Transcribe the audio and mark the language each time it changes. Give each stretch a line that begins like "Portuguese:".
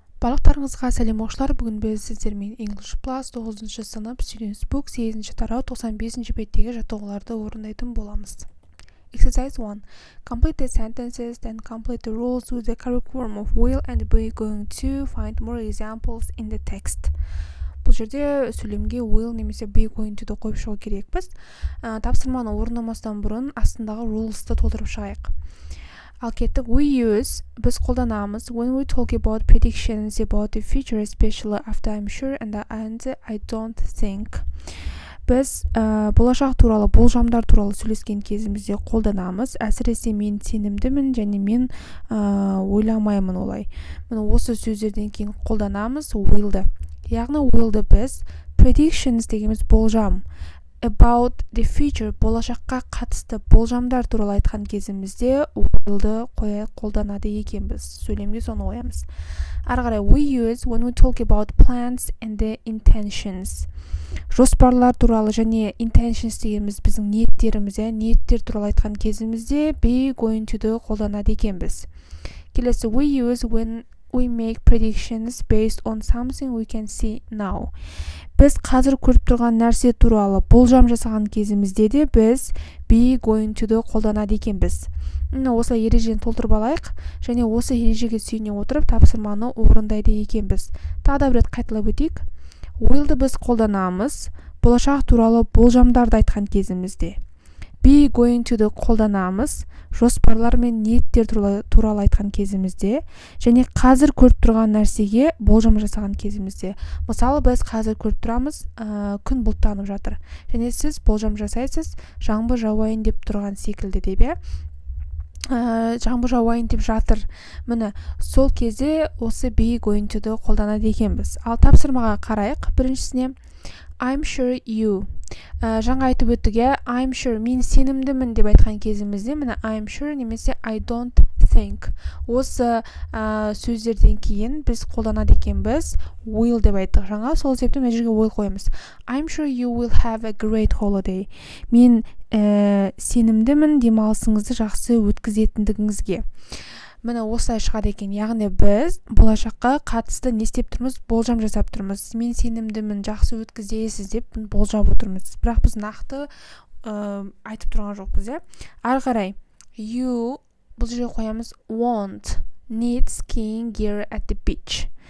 Kazakh: Барлықтарыңызға сәлем оқушылар. Бүгін біз сіздермен English Plus 9-шы сынып Students Book 8-ші тарау 95-ші беттегі жаттығуларды орындайтын боламыз.
English: Exercise 1. Complete the sentences, then complete the rules with the correct form of will and be going to find more examples in the text.
Kazakh: Бұл жерде сөйлемге will немесе be going to қойып шығу керекпіз. Тапсырманы орындамастан бұрын астындағы rules'ты толтырып шығайық. Ал кеттік, біз қолданамыз
English: when we talk about predictions about the future, especially after I'm sure and I don't think.
Kazakh: Біз болашақ туралы, болжамдар туралы сөйлескен кезімізде қолданамыз. Әсіресе мен сенімдімін және мен ойламаймын олай. Міне осы сөздерден кейін қолданамыз will'ды. Яғни will'ды біз predictions дегеніміз болжам,
English: about the future
Kazakh: болашаққа қатысты болжамдар туралы айтқан кезімізде will'ды қолданады екенбіз. Сөйлемге соны қоямыз. Ары қарай
English: we use when we talk about plans and the intentions.
Kazakh: Жоспарлар туралы және intentions дегеніміз біздің ниеттеріміз, ниеттер туралы айтқан кезімізде be going to қолданады екенбіз. Келесі
English: we use when we make predictions based on something we can see now.
Kazakh: Біз қазір көріп тұрған нәрсе туралы болжам жасаған кезімізде де біз be going to қолданады екенбіз. Осылай ережені толтырып алайық және осы ережеге сүйене отырып тапсырманы орындайды екенбіз. Тағы да бір рет қайталап өтейік. Will'ды біз қолданамыз болашақ туралы болжамдарды айтқан кезімізде. Be going to қолданамыз жоспарлар мен ниеттер туралы айтқан кезімізде және қазір көріп тұрған нәрсеге болжам жасаған кезімізде. Мысалы, біз қазір көріп тұрамыз, күн бұлттанып жатыр. Және сіз болжам жасайсыз, жаңбыр жауайын деп тұрған секілді деп, жаңбыр жауайын деп жатыр. Міне, сол кезде осы be going to қолданады екенбіз. Ал тапсырмаға қарайық. Біріншісіне
English: I'm sure you.
Kazakh: Жаңа айтып өттік, I'm sure, мен сенімдімін деп айтқан кезімізде, міне I'm sure немесе I don't think. Осы сөздерден кейін біз қолданады екенбіз will деп айттық. Жаңа сол себептен мына жерге will қоямыз.
English: I'm sure you will have a great holiday.
Kazakh: Мен сенімдімін демалысыңызды жақсы өткізетіндігіңізге. Міне осылай шығады екен. Яғни біз болашаққа қатысты не істеп тұрмыз? Болжам жасап тұрмыз. Мен сенімдімін, жақсы өткізесіз деп болжап отырмыз. Бірақ біз нақты айтып тұрған жоқпыз, Ары қарай you бұл жерге қоямыз
English: won't need skiing gear at the beach.